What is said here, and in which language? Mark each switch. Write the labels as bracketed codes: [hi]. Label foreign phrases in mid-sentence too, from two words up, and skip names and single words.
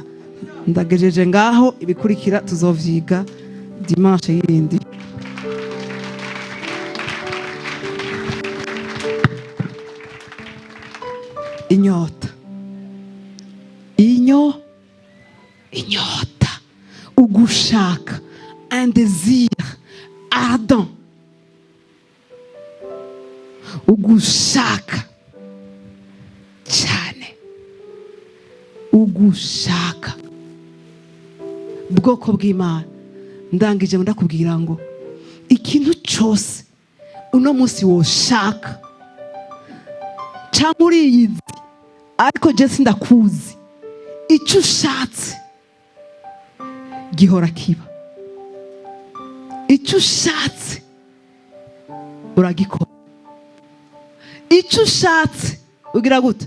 [rn] Ndagejeje ngaho, ibikurikira tuzovyiga dimanche yindi. Inyota, inyota, ugushaka, [fr] un désir ardent, [rn] ugushaka cyane, ugushaka. Bwoko bw'Imana, ndangije ndakubwira ngo ikintu cyose uno munsi woshaka cyangwa uriyizi ariko je sindakuzi, icyo ushatse gihora kiba, icyo ushatse uragikora, icyo ushatse ugira gute.